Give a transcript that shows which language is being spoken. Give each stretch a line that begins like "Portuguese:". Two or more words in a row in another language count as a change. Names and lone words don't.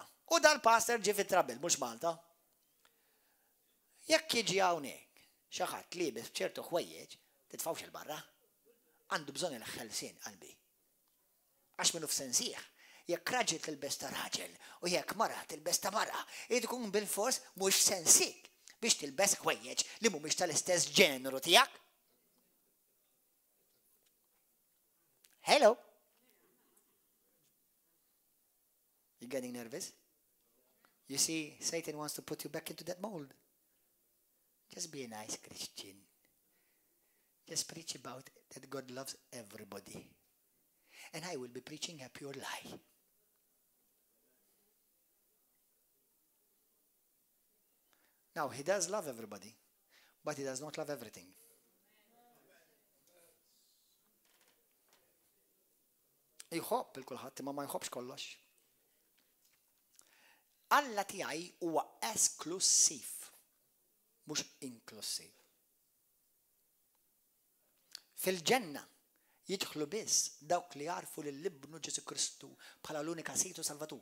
Maltese: U dal-pastor ġie fit-trabil, mhux Malta. Jekk jiġi hawnhekk xi ħadd liebes b'ċertu ħwejjeġ, titfawx il-barra. Għandu bżonn il-ħelsien qalbi. Għax minnu f'sensieħ, jekk raġel tilbes ta' raġel u jekk mara tilbes ta' mara, tkun bil-fors mhux sensik biex tilbes ħwejjeġ li mhumiex tal-istess ġeneru tiegħek.
English: Hello. You getting nervous? You see, Satan wants to put you back into that mold. Just be a nice Christian. Just preach about that God loves everybody. And I will be preaching a pure lie. Now, he does love everybody, but he does not love everything.
Maltese: Jħobb il-kulħadd imma ma jħobbx kollox. Alla tiegħi huwa esklusiv, mhux inklusiv. Fil-ġenna jidħlu biss dawk li jarfu li l-Ibnu Ġesu Kristu bħala l-unika Situ Salvatur.